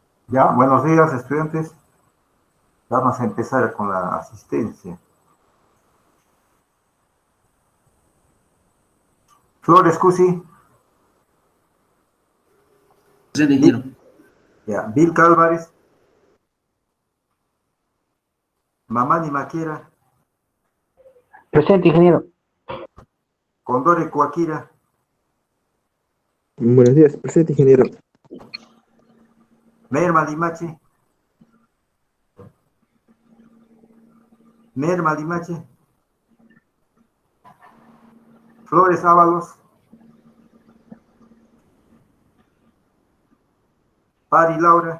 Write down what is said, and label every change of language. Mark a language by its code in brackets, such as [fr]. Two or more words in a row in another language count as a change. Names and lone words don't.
[es] Ya, buenos días, estudiantes. Vamos a empezar con la asistencia. Flores Cusi. Presente, ingeniero. Ya, Bill Álvarez. Mamani Maquera. Presente, ingeniero. Condore Coaquira. Buenos días, presente, ingeniero. Merma Limache. Merma Limache. Flores Ábalos. Pari Laura.